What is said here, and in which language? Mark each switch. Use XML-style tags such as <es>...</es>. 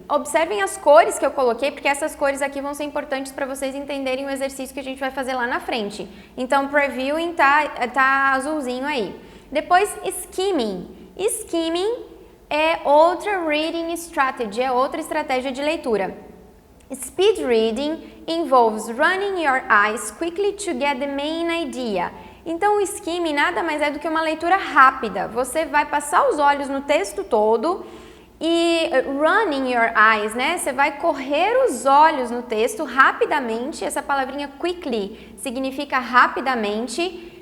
<pt>Observem as cores que eu coloquei, porque essas cores aqui vão ser importantes para vocês entenderem o exercício que a gente vai fazer lá na frente. Então, previewing tá azulzinho aí. Depois, skimming. Skimming é outra</pt> <en>reading strategy,</en> <pt>é outra estratégia de leitura.</pt> <en>Speed reading involves running your eyes quickly to get the main idea.</en> <pt>Então, o skimming nada mais é do que uma leitura rápida. Você vai passar os olhos no texto todo e</pt> <en>running your eyes,</en> <pt>né? Você vai correr os olhos no texto rapidamente. Essa palavrinha quickly significa rapidamente.</pt>